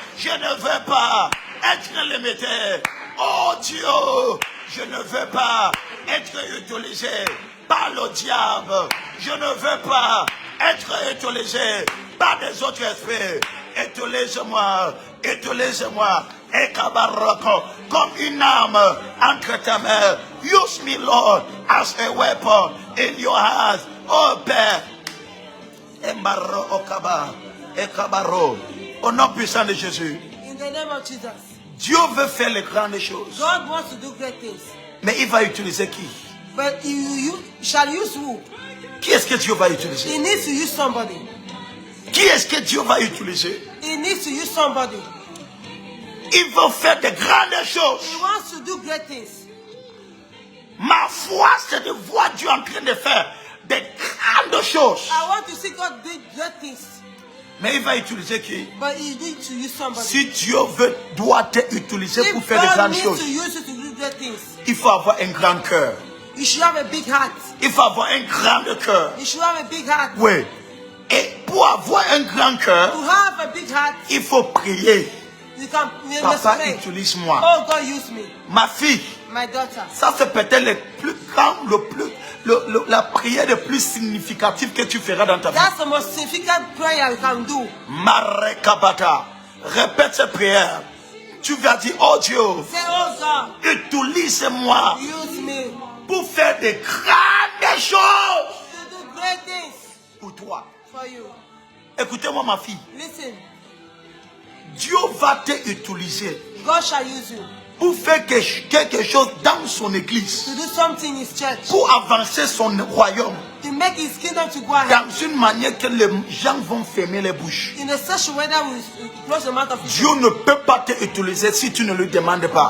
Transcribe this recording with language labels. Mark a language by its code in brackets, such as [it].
[fr] Je ne veux pas être limité. Oh Dieu, je ne veux pas être utilisé par le diable. Je ne veux pas être utilisé par des autres esprits. Utilise-moi, utilise-moi. Et kabaroko, comme une âme entre tes mains. [en] Use me, Lord, as a weapon in your hands. Oh Père. Embaro okaba. Ekabaro. [fr] Au nom puissant de Jésus. [en] in the name of Jesus. [fr] Dieu veut faire les grandes choses. [en] God wants to do great things. [fr] Mais il va utiliser qui? [en] But you shall use who? [fr] Qui est-ce que Dieu va utiliser? [en] He needs to use somebody. [fr] Qui est-ce que Dieu va utiliser? [en] He needs to use somebody. [fr] Il va faire de grandes choses. [en] He wants to do great things. [fr] Ma foi, c'est de voir Dieu en train de faire de grandes choses. [en] I want to see God do great things. [fr] Mais il va utiliser qui? [en] But he needs to use somebody. [fr] Si Dieu doit te utiliser pour [en] If [fr] faire de [en] God [fr] grandes [en] needs [fr] choses, [en] to use you to do great things, [fr] il faut avoir un grand cœur. [en] you should have a big heart. [fr] Il faut avoir un grand cœur. [en] You should have a big heart. [fr] Oui. Et pour avoir un grand cœur, [en] To have a big heart, [fr] il faut prier. [en] you must [fr] Papa, [en] pray. [fr] utilise-moi. [en] Oh God, use me. [fr] Ma fille, [en] My daughter. [fr] ça c'est peut-être le plus grand, la prière le plus significative que tu feras dans ta vie. [en] That's the most significant prayer you can do. Marekabata. [fr] Répète cette prière. Tu vas dire, oh Dieu, [en] Say, oh God, [fr] utilise-moi [en] use me [fr] pour faire des grandes choses [en] to do great things [fr] pour toi. [en] for you. [fr] Écoutez-moi ma fille. [en] Listen, [fr] Dieu va te utiliser [en] God shall use you [fr] pour faire quelque chose dans son église. [en] to do something in His church, [fr] Pour avancer son royaume. [en] to make His kingdom to go ahead [fr] Dans une manière que les gens vont fermer les bouches. [en] in a such a way that will close the mouth of [fr] Dieu [en] people. [fr] ne peut pas te utiliser si tu ne lui demandes pas.